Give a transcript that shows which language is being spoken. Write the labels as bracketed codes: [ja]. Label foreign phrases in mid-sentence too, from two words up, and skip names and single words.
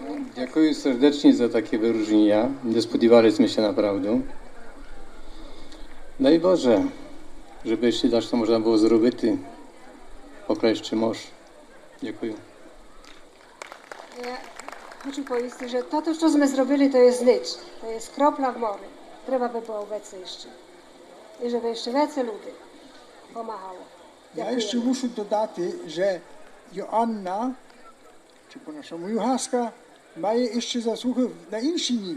[pl] Дякую serdecznie za takie wyróżnienia. Nie spodziewaliśmy się naprawdę. Daj Boże, żeby jeszcze raz to można było zrobić. [uk] Покраще може. Дякую. [pl] Ja хочу powiedzieć, że to, co my zrobili, to jest licz. To jest kropla w morzu. Trzeba by było więcej jeszcze. I żeby jeszcze więcej ludzi pomagało. Ja jeszcze muszę dodać, że Joanna, czy po naszemu Juchaska, ma jeszcze zasługi na inny nim.